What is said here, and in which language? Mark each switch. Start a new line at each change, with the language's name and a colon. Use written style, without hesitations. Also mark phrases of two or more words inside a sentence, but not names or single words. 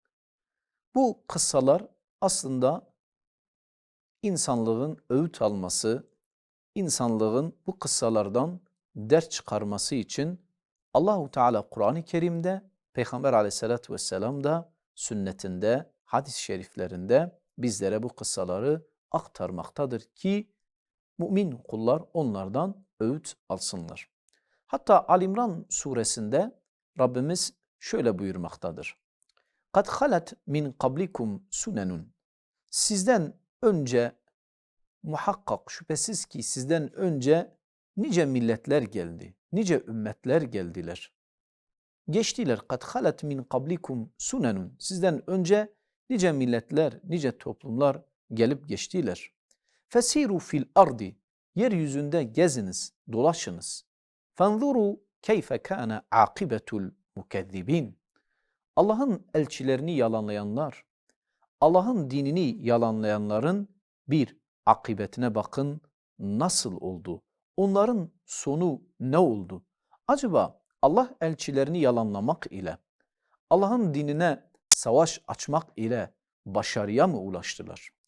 Turkish: Bu kıssalar aslında insanlığın öğüt alması, insanlığın bu kıssalardan ders çıkarması için
Arabic: الله تعالى
Turkish: Kur'an-ı Kerim'de, Peygamber
Arabic: عليه الصلاة والسلام
Turkish: da sünnetinde, hadis-i şeriflerinde bizlere bu kıssaları aktarmaktadır ki mümin kullar onlardan öğüt alsınlar. Hatta Ali İmran suresinde Rabbimiz şöyle buyurmaktadır.
Arabic: قَدْ خَلَتْ مِنْ قَبْلِكُمْ سُنَنٌ
Turkish: Sizden önce muhakkak şüphesiz ki sizden önce nice milletler geldi, nice ümmetler geldiler. Geçtiler.
Arabic: قَدْ خَلَتْ مِنْ قَبْلِكُمْ سُنَنٌ
Turkish: Sizden önce nice milletler, nice toplumlar gelip geçtiler.
Arabic: فسيروا في الأرض
Turkish: Yeryüzünde geziniz, dolaşınız.
Arabic: فَانْظُرُوا كَيْفَ كَانَ عَاقِبَةُ الْمُكَذِّبِينَ
Turkish: Allah'ın elçilerini yalanlayanlar, Allah'ın dinini yalanlayanların bir akıbetine bakın nasıl oldu? Onların sonu ne oldu? Acaba Allah elçilerini yalanlamak ile, Allah'ın dinine savaş açmak ile başarıya mı ulaştılar?